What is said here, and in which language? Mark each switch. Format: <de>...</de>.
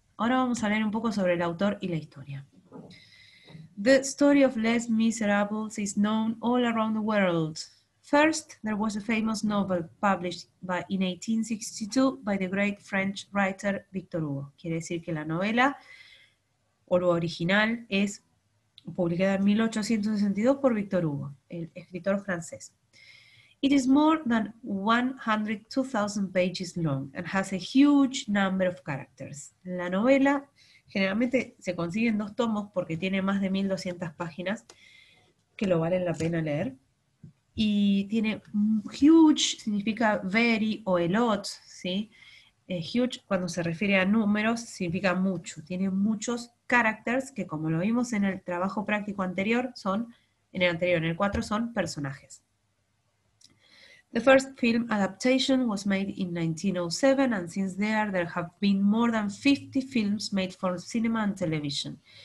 <es>Ahora vamos a leer un poco sobre el autor y la historia.</es> <en>The story of Les Miserables is known all around the world. First, there was a famous novel published in 1862 by the great French writer Victor Hugo.</en> <es>Quiere decir que la novela, o lo original, es publicada en 1862 por Victor Hugo, el escritor francés.</es> <en>It is more than 102,000 pages long and has a huge number of characters.</en> <es>La novela generalmente se consigue en 2 tomos porque tiene más de 1200 páginas que lo valen la pena leer. Y tiene huge, significa very o a lot, ¿sí? Huge, cuando se refiere a números, significa mucho. Tiene muchos characters que, como lo vimos en el trabajo práctico anterior, en el 4, son personajes.</es> <en>The first film adaptation was made in 1907, and since there have been more than 50 films made for cinema and television.</en>